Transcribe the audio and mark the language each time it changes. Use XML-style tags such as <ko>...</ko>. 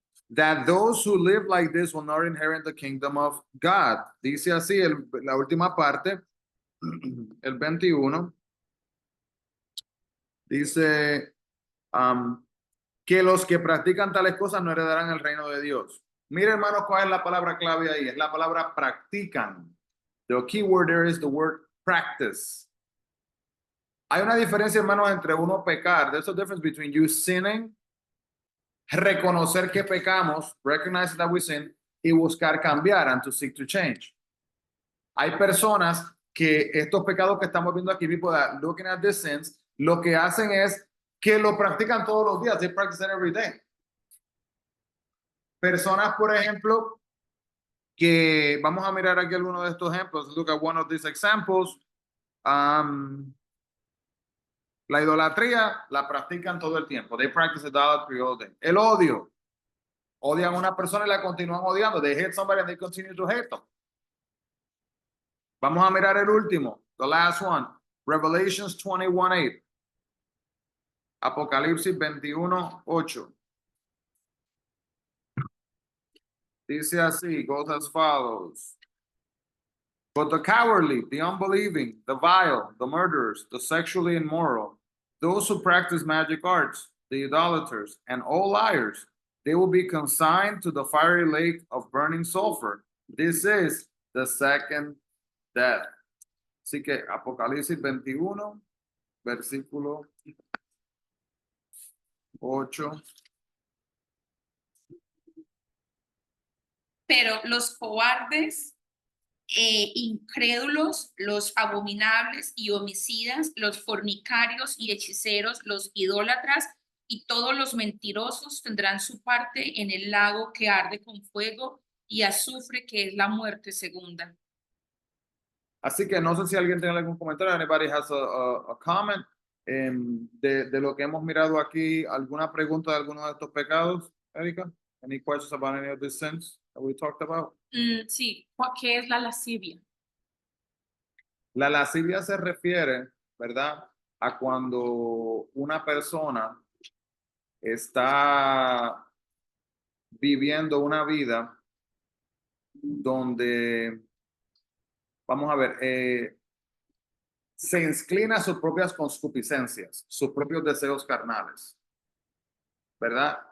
<en>That those who live like this will not inherit the kingdom of God.</en> <es>Dice así la última parte, el 21. Dice que los que practican tales cosas no heredarán el reino de Dios. Mire, hermanos, cuál es la palabra clave ahí. Es la palabra practican.</es> <en>The key word there is the word practice.</en> <es>Hay una diferencia, hermanos, entre uno pecar.</es> <en>There's a difference between you sinning,</en> <es>reconocer que pecamos,</es> <en>recognize that we sin,</en> <es>y buscar cambiar,</es> <en>and to seek to change.</en> <es>Hay personas que estos pecados que estamos viendo aquí,</es> <en>people that looking at these sins,</en> <es>lo que hacen es que lo practican todos los días.</es> <en>They practice it every day.</en> <es>Personas, por ejemplo, que vamos a mirar aquí algunos de estos ejemplos.</es> <en>Look at one of these examples.</en> <es>La idolatría la practican todo el tiempo.</es> <en>They practice idolatry all day.</en> <es>El odio. Odian a una persona y la continúan odiando.</es> <en>They hate somebody and they continue to hate them.</en> <es>Vamos a mirar el último.</es> <en>The last one.</en> <es>Revelations 21:8. Apocalipsis 21:8. Dice así,</es> <en>goes as follows. But the cowardly, the unbelieving, the vile, the murderers, the sexually immoral, those who practice magic arts, the idolaters, and all liars, they will be consigned to the fiery lake of burning sulfur. This is the second death.</en> <es>Así que Apocalipsis 21, versículo 8. Pero los cobardes, incrédulos, los abominables y homicidas, los fornicarios y hechiceros, los idólatras y todos los mentirosos tendrán su parte en el lago que arde con fuego y azufre, que es la muerte segunda. Así que no sé si alguien tiene algún comentario.</es> <en>Anybody has a comment</en> <es>de lo que hemos mirado aquí? ¿Alguna pregunta de alguno de estos pecados, Erika?</es> <en>Any questions about any of these sins that we talked about?</en> <es>Sí, ¿qué es la lascivia? La lascivia se refiere, ¿verdad?, a cuando una persona está viviendo una vida donde, vamos a ver, se inclina a sus propias concupiscencias, sus propios deseos carnales, ¿verdad?</es>